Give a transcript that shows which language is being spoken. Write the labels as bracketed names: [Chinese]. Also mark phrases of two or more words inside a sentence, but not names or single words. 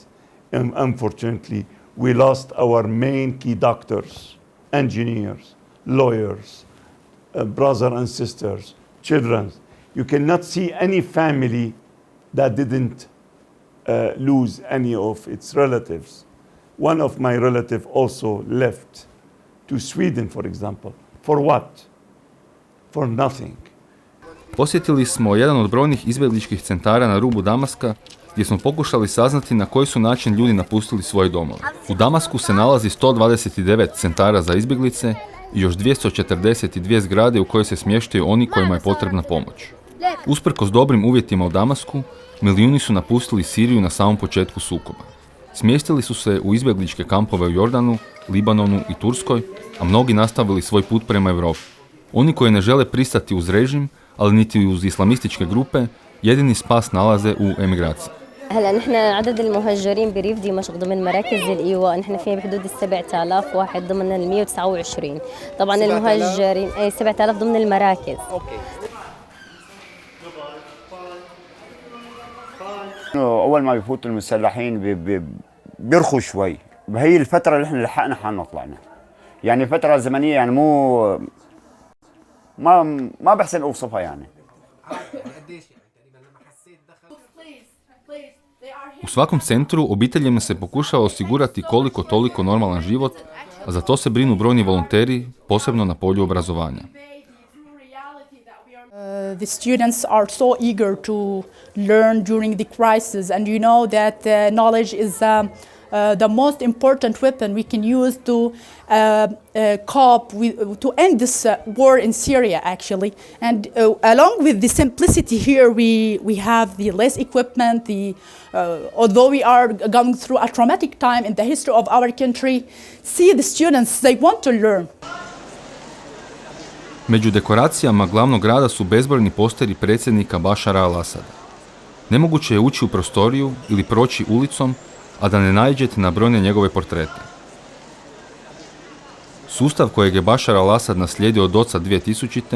[English] And unfortunately, we lost our main key doctors, engineers, lawyers, brothers and sisters, children. You cannot see any family that didn't lose any of its relatives. One of my relatives also left to Sweden, for example. For what? For nothing. [Croatian] Posjetili smo jedan od brojnih izbjegličkih centara na rubu Damaska, gdje smo pokušali saznati na koji su način ljudi napustili svoje domove. U Damasku se nalazi 129 centara za izbjeglice i još 242 zgrade u koje se smještaju oni kojima je potrebna pomoć. Usprkos dobrim uvjetima u Damasku, milijuni su napustili Siriju na samom početku sukoba. Smjestili su se u izbjegličke kampove u Jordanu, Libanonu i Turskoj, a mnogi nastavili svoj put prema Europi. Oni koji ne žele pristati uz režim, ali niti uz islamističke grupe, jedini spas nalaze u emigraciji. [Arabic] هلا نحن عدد المهجرين بريف دمشق ضمن مراكز الإيواء نحن فيها بحدود 7000 واحد ضمن 129. طبعا المهجرين 7000 ضمن المراكز. أول ما بيفوتوا المسلحين بيرخوا شوي، وهي الفترة اللي احنا لحقنا حالنا طلعنا. يعني فترة زمنية يعني مو ما بحسن أوصفها يعني. [Croatian] U svakom centru obiteljima se pokušava osigurati koliko toliko normalan život, a za to se brinu brojni volonteri, posebno na polju obrazovanja. [English] The students are so eager to learn during the crisis, and you know that knowledge is the most important weapon we can use to cope with, to end this war in Syria, actually. And along with the simplicity here, we have the less equipment. Although we are going through a traumatic time in the history of our country, see the students, they want to learn. [Croatian] Među dekoracijama glavnog grada su bezbrojni posteri predsjednika Bašara al-Asada. Nemoguće je ući u prostoriju ili proći ulicom, a da ne naiđete na brojne njegove portrete. Sustav kojeg je Bašar al-Asad naslijedio od oca 2000.